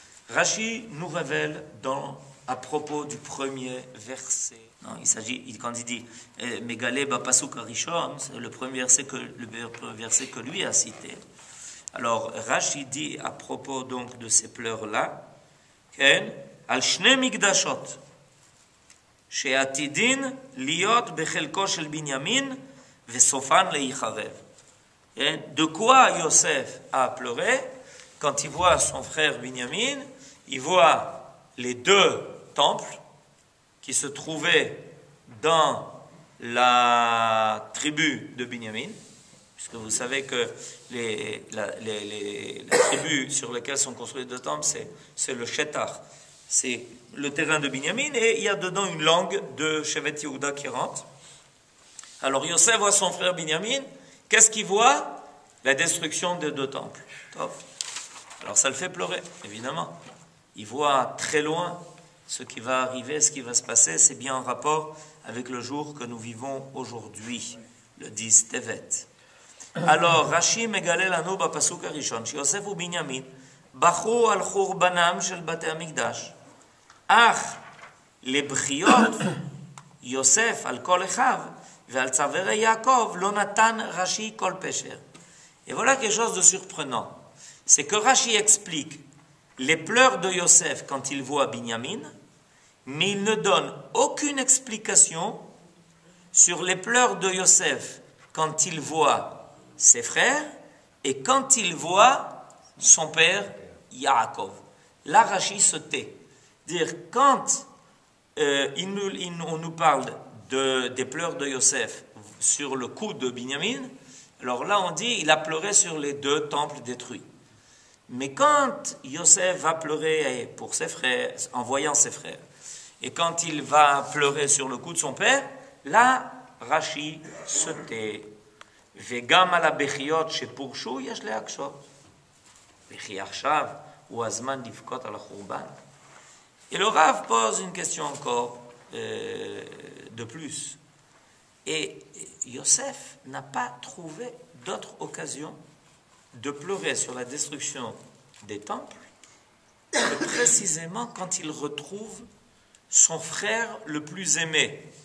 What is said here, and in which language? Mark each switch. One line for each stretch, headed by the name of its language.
French: Rashi nous révèle à propos du premier verset. Non, quand il dit
Hebrew: Megale Pasuk Arishon,
French: c'est le premier verset que lui a cité. Alors Rashi dit à propos donc de ces pleurs-là,
Hebrew: Al Shne Migdashot, שעתידין להיות בחלקו של בנימין וסופן להיחרב.
French: De quoi Yosef a pleuré? Quand il voit son frère Binyamin, il voit les deux temples qui se trouvaient dans la tribu de Binyamin, puisque vous savez que les tribus sur lesquelles sont construits les deux temples, c'est le Shetar, c'est le terrain de Binyamin, et il y a dedans une langue de Shevet Yehuda qui rentre. Alors Yosef voit son frère Binyamin, qu'est-ce qu'il voit? La destruction des deux temples. Top. Alors ça le fait pleurer, évidemment. Il voit très loin ce qui va arriver, ce qui va se passer. C'est bien en rapport avec le jour que nous vivons aujourd'hui, le 10 Tevet. Alors,
Hebrew: Rashi megale lanu bapasuk harishon, שיוסף ובנימין בכו על חורבנם של בתי המקדש. אך לבכיות יוסף על כל אחיו ועל צווארי יעקב לא נתן רש"י כל פשר.
French: Et voilà quelque chose de surprenant. C'est que Rashi explique les pleurs de Yosef quand il voit Binyamin, mais il ne donne aucune explication sur les pleurs de Yosef quand il voit ses frères et quand il voit son père Yaakov. Là, Rashi se tait. Dire quand on nous parle des pleurs de Yosef sur le coup de Binyamin, alors là on dit il a pleuré sur les deux temples détruits. Mais quand Yosef va pleurer pour ses frères, en voyant ses frères, et quand il va pleurer sur le coup de son père, là, Rashi se tait.
Hebrew: וגם על הבכיות שפורשו יש להקשות. וכי עכשיו הוא הזמן לבכות על החורבן.
French: Et le Rav pose une question encore de plus. Et Yosef n'a pas trouvé d'autre occasion de pleurer sur la destruction des temples que précisément quand il retrouve son frère le plus aimé.